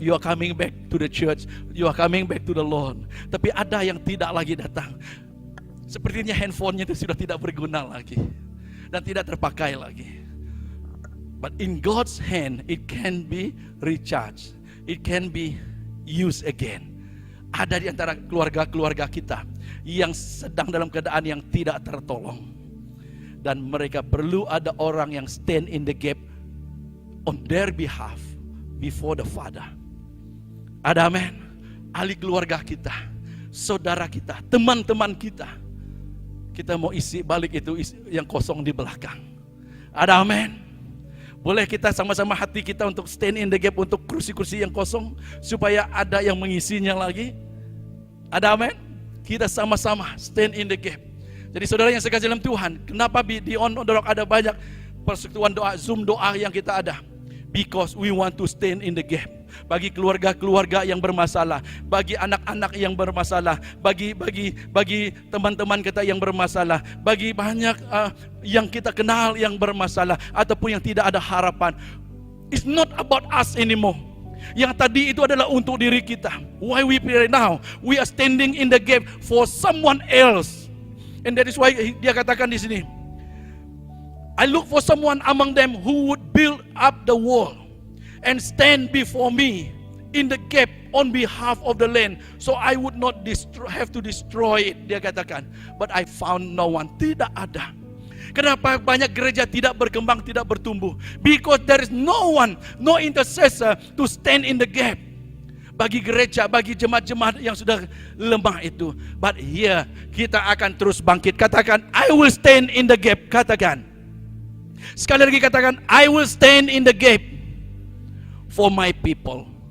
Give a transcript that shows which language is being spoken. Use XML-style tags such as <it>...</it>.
<en>You are coming back to the church, you are coming back to the Lord.</en> <ms>Tapi ada yang tidak lagi datang. Sepertinya handphonenya itu sudah tidak berguna lagi dan tidak terpakai lagi.</ms> <en>But in God's hand, it can be recharged. It can be used again.</en> <ms>Ada di antara keluarga-keluarga kita yang sedang dalam keadaan yang tidak tertolong. Dan mereka perlu ada orang yang</ms> <en>stand in the gap on their behalf before the Father.</en> <ms>Ada amin. Ahli keluarga kita, saudara kita, teman-teman kita. Kita mau isi balik itu yang kosong di belakang. Ada amin. Boleh kita sama-sama hati kita untuk</ms> <en>stand in the gap</en> <ms>untuk kursi-kursi yang kosong supaya ada yang mengisinya lagi. Ada amin. Kita sama-sama</ms> <en>stand in the gap.</en> <ms>Jadi saudara yang sekasih dalam Tuhan, kenapa di On The Rock ada banyak persekutuan doa, Zoom doa yang kita ada?</ms> <en>Because we want to stand in the gap.</en> <ms>Bagi keluarga-keluarga yang bermasalah, bagi anak-anak yang bermasalah, bagi teman-teman kita yang bermasalah, bagi banyak yang kita kenal yang bermasalah ataupun yang tidak ada harapan.</ms> <en>It's not about us anymore.</en> <ms>Yang tadi itu adalah untuk diri kita.</ms> <en>Why we pray now? We are standing in the gap for someone else. And that is why</en> <ms>dia katakan di sini,</ms> <en>I look for someone among them who would build up the wall and stand before me in the gap on behalf of the land, so I would not have to destroy it.</en> <ms>Dia katakan,</ms> <en>but I found no one.</en> <ms>Tidak ada. Kenapa banyak gereja tidak berkembang, tidak bertumbuh?</ms> <en>Because there is no one, no intercessor to stand in the gap.</en> <ms>Bagi gereja, bagi jemaat-jemaat yang sudah lemah itu.</ms> <en>But here,</en> <ms>kita akan terus bangkit. Katakan,</ms> <en>I will stand in the gap.</en> <ms>Katakan. Sekali lagi katakan,</ms> <en>I will stand in the gap for my people.</en>